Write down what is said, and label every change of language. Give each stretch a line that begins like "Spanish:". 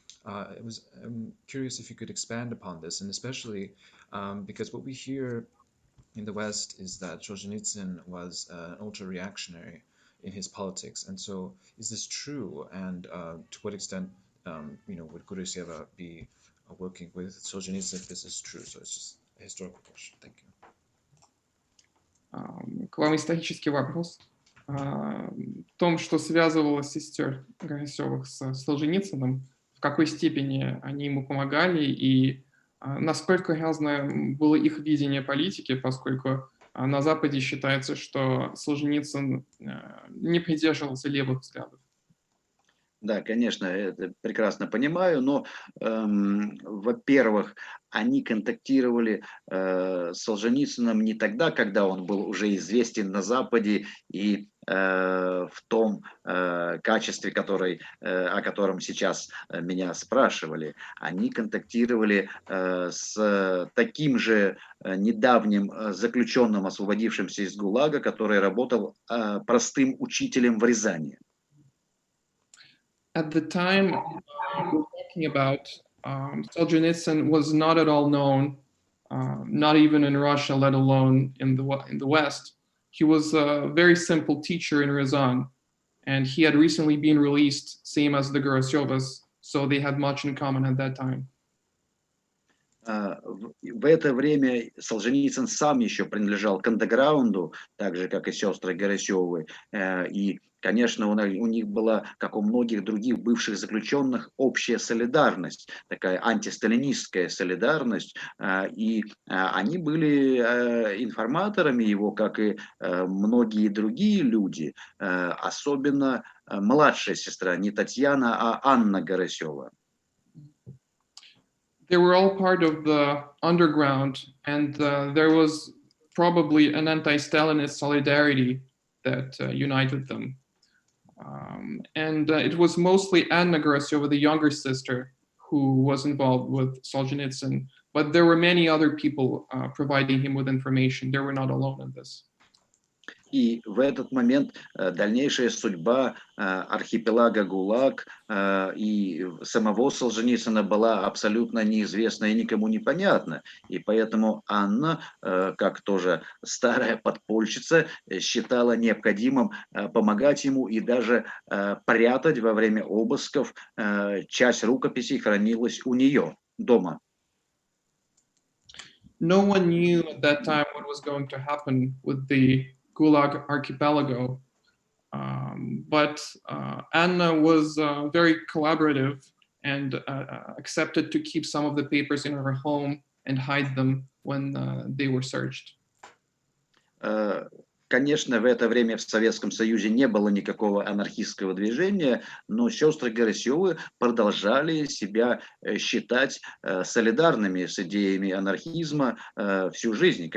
English: I'm curious if you could expand upon this, and especially because what we hear in the West is that Solzhenitsyn was an ultra-reactionary in his politics. And so is this true? And to what extent would Garaseva be working with Solzhenitsyn if this is true? So it's just a historical question. Thank you.
Russian: К вам исторический вопрос. В том, что связывало сестер Гарасевых с Солженицыным, в какой степени они ему помогали и насколько разное было их видение политики, поскольку на Западе считается, что Солженицын не придерживался левых взглядов. Да, конечно, это прекрасно понимаю, но, во-первых, они контактировали с Солженицыным не тогда, когда он был уже известен на Западе и в том качестве, о котором сейчас меня спрашивали. Они контактировали с таким же недавним заключенным, освободившимся из ГУЛАГа, который работал простым учителем в Рязани.
English: At the time we're talking about, Solzhenitsyn was not at all known, not even in Russia, let alone in the West. He was a very simple teacher in Ryazan, and he had recently been released, same as the Garasevas, so they had much in common at that time.
Russian: В это время Солженицын сам еще принадлежал к андеграунду, так же, как и сестры Гарасевы. И, конечно, у них была, как у многих других бывших заключенных, общая солидарность, такая антисталинистская солидарность. И они были информаторами его, как и многие другие люди, особенно младшая сестра, не Татьяна, а Анна Гарасева.
English: They were all part of the underground, and there was probably an anti-Stalinist solidarity that united them. And it was mostly Anna Garaseva, the younger sister, who was involved with Solzhenitsyn, but there were many other people providing him with information. They were not alone in this.
Russian: И в этот момент дальнейшая судьба архипелага ГУЛАГ и самого Солженицына была абсолютно неизвестна и никому не понятна. И поэтому Анна, как тоже старая подпольщица, считала необходимым помогать ему и даже прятать во время обысков. Часть рукописей хранилась у нее дома. No one knew at that time what was going to happen with the GULAG Archipelago, but Anna was very collaborative and accepted to keep some of the papers in her home and hide them when they were searched. Конечно, в это время в Советском Союзе не было никакого анархистского движения, но сестры Гарасевы продолжали себя считать солидарными с идеями анархизма всю жизнь.